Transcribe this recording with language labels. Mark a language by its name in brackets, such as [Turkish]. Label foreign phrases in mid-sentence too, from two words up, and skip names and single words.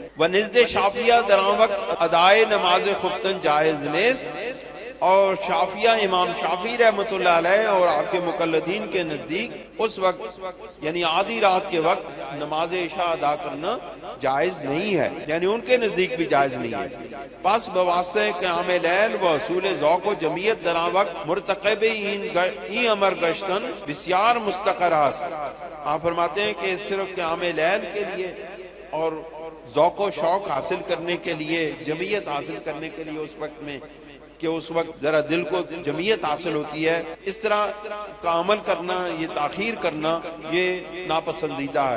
[Persian] ونزد شافعیہ دران وقت ادائے نماز خفتن جائز نیست، [Urdu] اور شافعیہ امام شافعی رحمۃ اللہ علیہ اور آپ کے مقلدین کے نزدیک اس وقت یعنی آدھی رات کے وقت نماز عشاء ادا کرنا جائز نہیں ہے، یعنی ان کے نزدیک بھی جائز نہیں ہے۔ [Persian] پس بواسطہ قیام لیل و حصول ذوق و جمعیت دران وقت مرتقب این امر گشتن بسیار مستقر است۔ [Urdu] آپ فرماتے ہیں کہ صرف قیام لیل کے لیے اور ذوق و شوق حاصل کرنے کے لیے، جمعیت حاصل کرنے کے لیے اس وقت میں کہ اس وقت ذرا دل کو جمعیت حاصل ہوتی ہے، اس طرح کا عمل کرنا، یہ تاخیر کرنا یہ ناپسندیدہ ہے۔